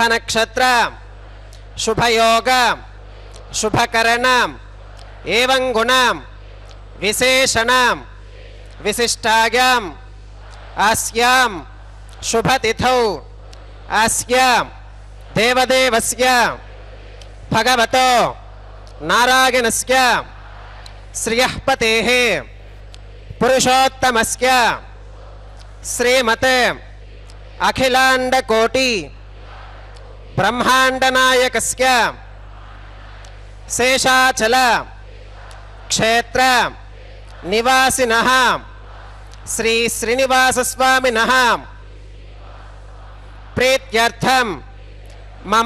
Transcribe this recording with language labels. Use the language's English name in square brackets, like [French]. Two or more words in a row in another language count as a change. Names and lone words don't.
[Sanskrit] नक्षत्र शुभ योग शुभकरण एवं गुण विशेषण विशिष्टायां अस्यां शुभतिथौ अस्य देवदेवस्य भगवतो नारायणस्य श्रियःपतेः पुरुषोत्तमस्य श्रीमते अखिलांडकोटि బ్రహ్మాండనాయకస్య శేషాచల క్షేత్ర నివాసినః శ్రీ శ్రీనివాసస్వామినః ప్రీత్యర్థం మమ.